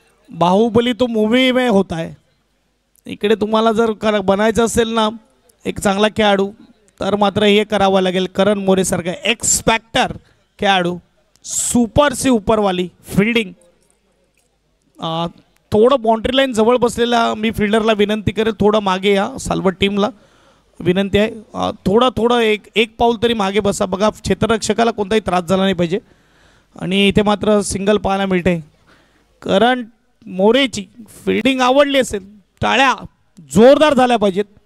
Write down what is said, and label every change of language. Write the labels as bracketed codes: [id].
[hi] बाहुबली तो मूवी में होता है. [mr] इकडे तुम्हाला जर बनायचं असेल ना एक चांगला खेळाडू तर मात्र हे करावं लागेल. करण मोरे सारखा एक्स फॅक्टर खेळाडू. [hi] सुपर से ऊपरवाली फिल्डिंग. [mr] थोडं बाउंड्री लाईन जवळ बसलेला मी फिल्डरला विनंती करेल थोडं मागे या. सालवट टीमला विनंती आहे थोडं एक पाऊल तरी मागे बसा. बघा क्षेत्ररक्षकाला कोणताही त्रास झाला नाही पाहिजे. आणि इथे मात्र सिंगल पाहायला मिळते. करण मोरेची फिल्डिंग आवडली असेल टाळ्या जोरदार झाल्या पाहिजेत.